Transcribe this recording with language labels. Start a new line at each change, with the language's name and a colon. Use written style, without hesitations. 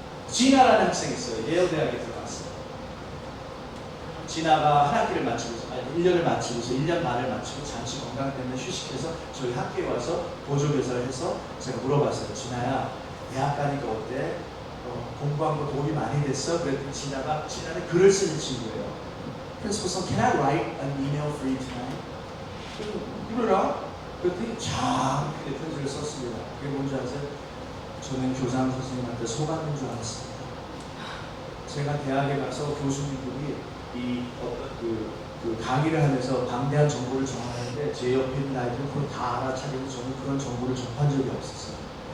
Korean: 지나라는 학생이 있어요. 예일 대학에 들어갔어요. 지나가 한 학기를 마치고서, 아니 1년을 마치고서 1년 말을 마치고 잠시 건강 때문에 휴식해서 저희 학교에 와서 보조교사를 해서 제가 물어봤어요. 지나야 대학 가니까 어때? 공부한 거 도움이 많이 됐어? 그랬더니 지나는 글을 쓰는 친구예요.
English: Principal son, can I write an email for you tonight?
Korean: 그러라. 그랬더니 참 크게 편지를 썼습니다. 그게 뭔지 아세요? 저는 교장 선생님한테 속았는 줄 알았습니다. 제가 대학에 가서 교수님들이 이 어떤 그 강의를 하면서 방대한 정보를 전하는데 제 옆에 있는 아이들은 그걸 다 알아차리고 저는 그런 정보를 접한 적이 없었어요.